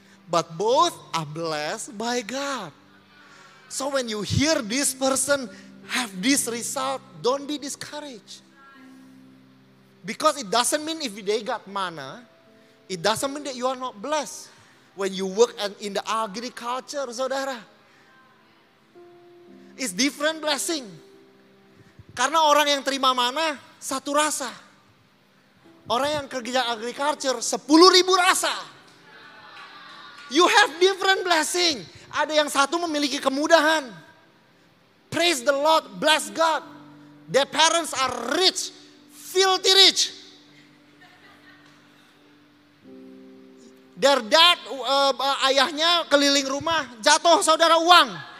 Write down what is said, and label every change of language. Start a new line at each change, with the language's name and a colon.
English: But both are blessed by God. So when you hear this person have this result, don't be discouraged. Because it doesn't mean if they got manna, it doesn't mean that you are not blessed. When you work in the agriculture, saudara, it's different blessing.
Indonesian: Karena orang yang terima mana satu rasa. Orang yang kerja agriculture 10.000 rasa.
English: You have different blessing.
Indonesian: Ada yang satu memiliki kemudahan.
English: Praise the Lord, bless God. Their parents are rich, filthy rich. Their dad,
Indonesian: ayahnya keliling rumah, jatuh saudara uang.